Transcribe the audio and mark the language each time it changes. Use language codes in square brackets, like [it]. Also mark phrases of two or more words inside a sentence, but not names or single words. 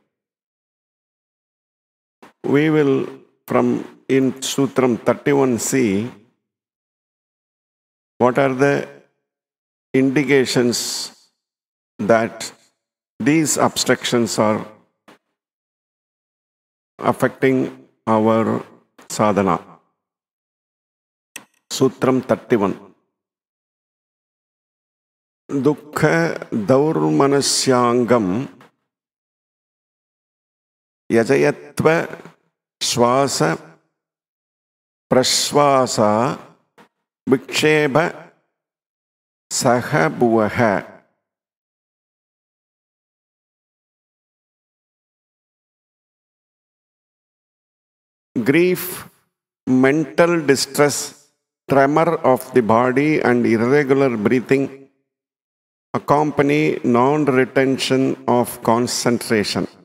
[en] We will, in Sutram 31, see what are the indications that these obstructions are affecting our sadhana. Sutram 31. [sa] Dukkha daurmanasyangam yajayatva swasa praswasa viksheba sahabhuvaha. [en] Grief, mental distress, tremor of the body and irregular breathing accompany non-retention of concentration.